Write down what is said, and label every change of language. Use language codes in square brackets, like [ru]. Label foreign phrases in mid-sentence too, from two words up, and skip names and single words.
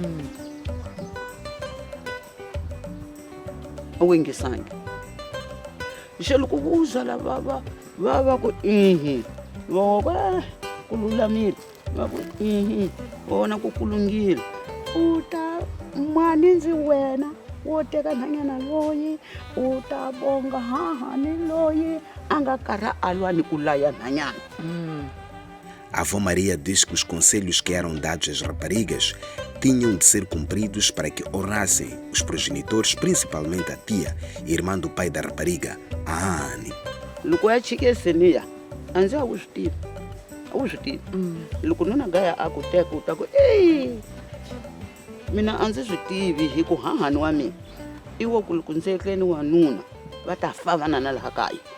[ts] a wu yingisangi xe loko vo zala va ku va ku lulamile va ku vona ku kulungile u ta mani ndzi wena wo teka nhanyana loyi u ta bonga hahani loyi a nga karha a lwa ni ku laya nhanyana. [pt] A avó Maria diz que os conselhos que eram dados às raparigas tinham de ser cumpridos para que honrassem os progenitores, principalmente a tia e irmã do pai da rapariga, a Anne. [ts] Loko ya chikeseniya a ndzi a wu swi tivi a wu swi tivi loko nuna gaya a ku teka u ta ku mina a ndzi swi tivi hi ku hahani wa mina i wo ku loko ndzi etleni wanuna va ta fa vanana laha kaya